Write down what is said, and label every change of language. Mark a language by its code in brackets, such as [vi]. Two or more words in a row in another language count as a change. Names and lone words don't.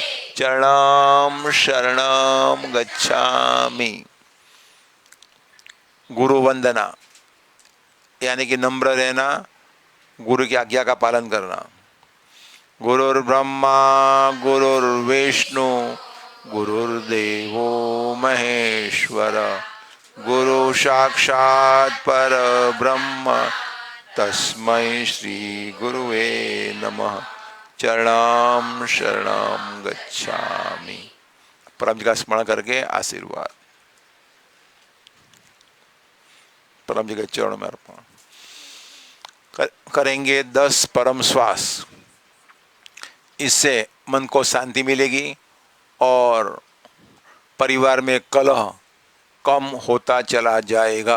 [sa] चरणम शरणम गच्छामि. [hi] गुरु वंदना यानी कि नम्र रहना, गुरु की आज्ञा का पालन करना. [sa] गुरुर्ब्रह्मा गुरुर्विष्णु गुरुर्देवो महेश्वर, गुरु साक्षात् पर ब्रह्म तस्मै श्री गुरुवे नमः. चरणम शरणम गच्छामि. [hi] परम जी का स्मरण करके आशीर्वाद परम जी के चरणों में अर्पण करेंगे. 10 परम श्वास. इससे मन को शांति मिलेगी और परिवार में कलह कम होता चला जाएगा।